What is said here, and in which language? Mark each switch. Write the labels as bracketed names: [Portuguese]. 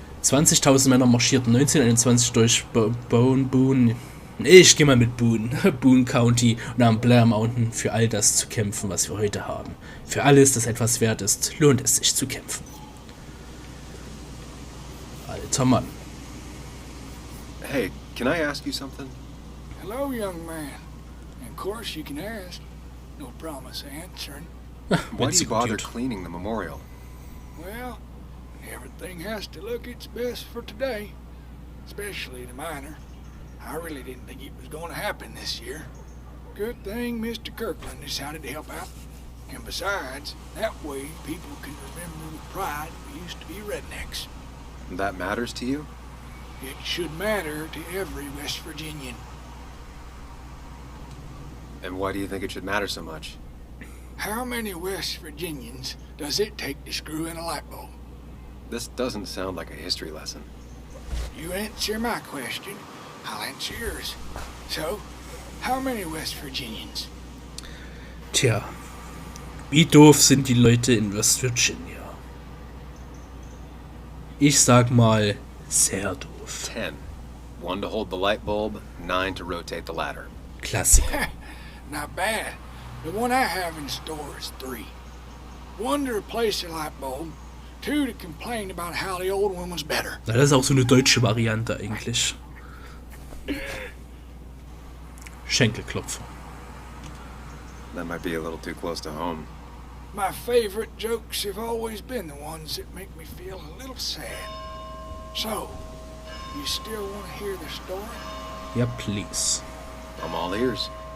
[German] 20.000 Männer marschierten 1921 durch Boone. Ich gehe mal mit Boone. Boone County und am Blair Mountain für all das zu kämpfen, was wir heute haben. Für alles, das etwas wert ist, lohnt es sich zu kämpfen. Alter Mann. [English] Hey, can I ask you something? Hello, young man. Of course you can ask. No promise answering. Why do you bother cleaning the memorial? Well, everything has to look its best for today. Especially the miner. I really didn't think it was going to happen this year. Good thing Mr. Kirkland decided to help out. And besides, that way people can remember with pride we used to be rednecks. That matters to you? It should matter to every West Virginian. And why do you think it should matter so much? How many West Virginians does it take to screw in a light bulb? This doesn't sound like a history lesson. You answer my question, I'll answer yours. So, how many West Virginians? [German] Tja, wie doof sind die Leute in West Virginia? Ich sag mal, sehr doof. [English] 10. 1 to hold the light bulb, 9 to rotate the ladder. [German] Klassiker. [English] Not bad. The one I have in store is 3. 1 to replace the light bulb, 2 to complain about how the old one was better. [German] Das ist auch so eine deutsche Variante eigentlich. Schenkelklopfer. [English] That might be a little too close to home. My favorite jokes have always been the ones that make me feel a little sad. So, you still want to hear the story? [German] Ja, [English] please. I'm all ears.